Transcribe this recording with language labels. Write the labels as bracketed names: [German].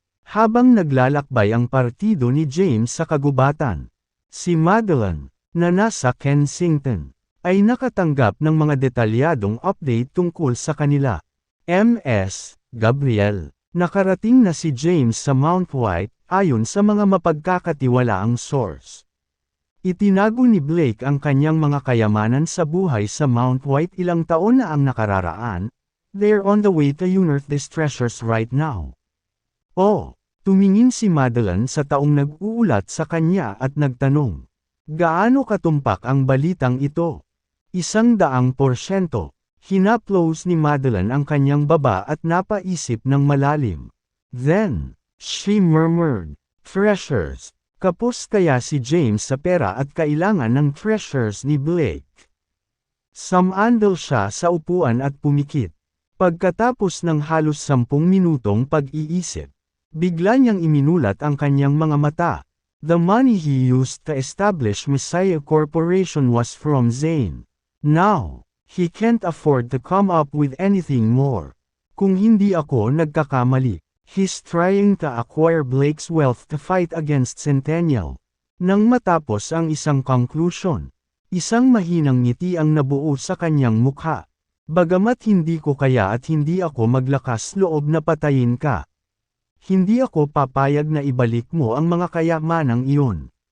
[Filipino] Habang naglalakbay ang partido ni James sa kagubatan, si Madeline, na nasa Kensington, ay nakatanggap ng mga detalyadong update tungkol sa kanila. Ms. Gabriel, nakarating na si James sa Mount White, ayon sa mga mapagkakatiwalaang source. Itinago ni Blake ang kanyang mga kayamanan sa buhay sa Mount White ilang taon na ang nakararaan. [English] They're on the way to unearth these treasures right now. [Filipino] Oh, tumingin si Madeline sa taong nag-uulat sa kanya at nagtanong. Gaano katumpak ang balitang ito? 100%. Hinaplos ni Madeline ang kanyang baba at napaisip ng malalim. [English] Then, she murmured, "Treasures." [Filipino] Kapos kaya si James sa pera at kailangan ng treasures ni Blake. Samandal siya sa upuan at pumikit. Pagkatapos ng halos 10 minutong pag-iisip, bigla niyang iminulat ang kanyang mga mata. [English] The money he used to establish Messiah Corporation was from Zane. Now, he can't afford to come up with anything more. [Filipino] Kung hindi ako nagkakamali, [English] he's trying to acquire Blake's wealth to fight against Centennial. [Filipino] Nang matapos ang isang conclusion, isang mahinang ngiti ang nabuo sa kanyang mukha. Bagamat hindi ko kaya at hindi ako maglakas loob na patayin ka. Hindi ako papayag na ibalik mo ang mga kayamanang iyon.